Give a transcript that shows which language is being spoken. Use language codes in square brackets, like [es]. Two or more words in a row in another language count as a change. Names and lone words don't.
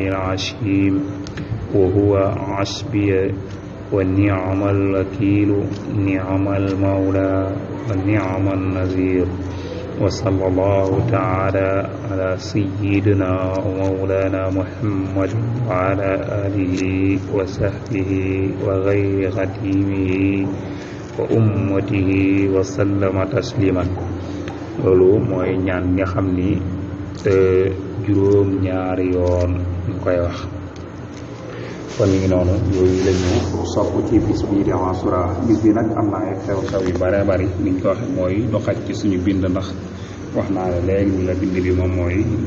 [ar] العظيم وهو حسبي ونعم الوكيل نعم المولى ونعم النذير وصلى الله تعالى على سيدنا ومولانا محمد وعلى آله وصحبه وغير خديمه وأمته وسلم تسليما loolu [wo] mooy ñaan nga xam ni juróom ñaari yoon ñu koy wax kon ñu ngi noonu yooyu lañu sopp ci bis bii di Ashura bis bi nag am na ay xew-xew yu bare bari niñ ko waxe mooy du xaj ci suñu bind ndax wax naa la léegi ni la bind bi moom mooy lu